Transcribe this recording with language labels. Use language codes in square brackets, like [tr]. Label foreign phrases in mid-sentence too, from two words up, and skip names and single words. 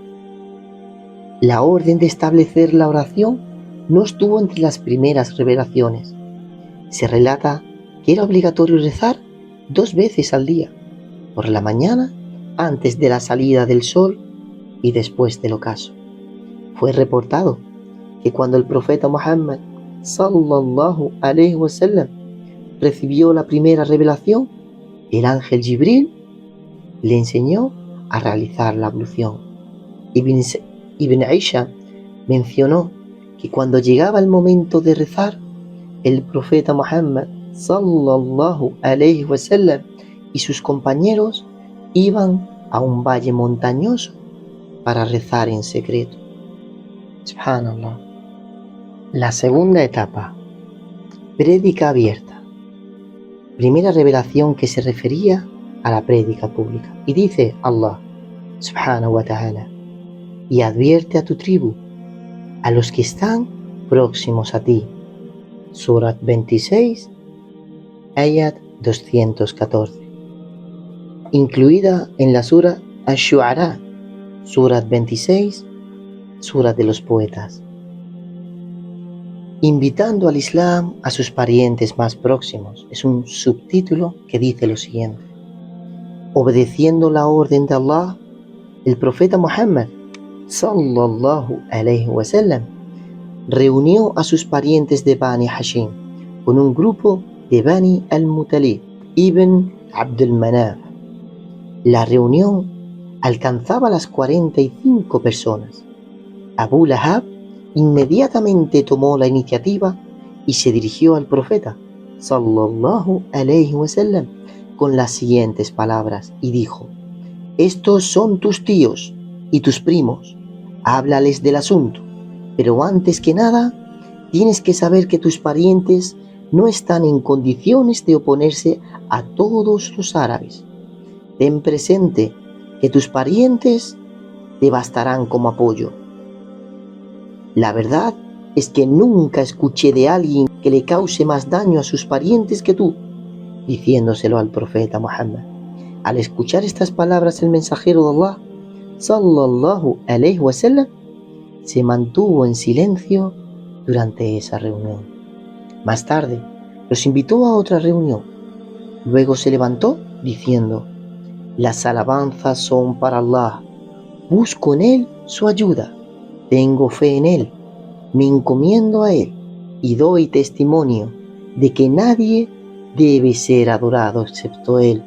[es] La orden de establecer la oración no estuvo entre las primeras revelaciones. Se relata que era obligatorio rezar 2 veces al día, por la mañana antes de la salida del sol y después del ocaso. Fue reportado que cuando el profeta Muhammad [ar] صلى الله عليه وسلم [es] recibió la primera revelación, el ángel Jibril le enseñó a realizar la ablución. Ibn Aisha mencionó que cuando llegaba el momento de rezar, el profeta Muhammad [ar] صلى الله عليه وسلم [es] y sus compañeros iban a un valle montañoso para rezar en secreto. Subhanallah. La segunda etapa, prédica abierta. Primera revelación que se refería a la prédica pública. Y dice [ar] الله سبحانه وتعالى: [es] y advierte a tu tribu, a los que están próximos a ti. Surat 26, ayat 214. Incluida en la sura Ash-Shu'ara, Surat 26, Sura de los Poetas. Invitando al Islam a sus parientes más próximos. Es un subtítulo que dice lo siguiente: obedeciendo la orden de Allah, el profeta Muhammad [ar] صلى الله عليه وسلم [es] reunió a sus parientes de Bani Hashim con un grupo de Bani al-Mutalib ibn Abdul Manaf. La reunión alcanzaba las 45 personas. Abu Lahab inmediatamente tomó la iniciativa y se dirigió al profeta [ar] صلى الله عليه وسلم [es] con las siguientes palabras y dijo: estos son tus tíos y tus primos, háblales del asunto, pero antes que nada tienes que saber que tus parientes no están en condiciones de oponerse a todos los árabes. ten presente que tus parientes te bastarán como apoyo. La verdad es que nunca escuché de alguien que le cause más daño a sus parientes que tú, diciéndoselo al profeta Muhammad. Al escuchar estas palabras, el mensajero de Allah, [ar] صلى الله عليه وسلم, [es] se mantuvo en silencio durante esa reunión. Más tarde, los invitó a otra reunión. Luego se levantó diciendo: las alabanzas son para Allah, busco en Él su ayuda, tengo fe en Él, me encomiendo a Él y doy testimonio de que nadie debe ser adorado excepto Él.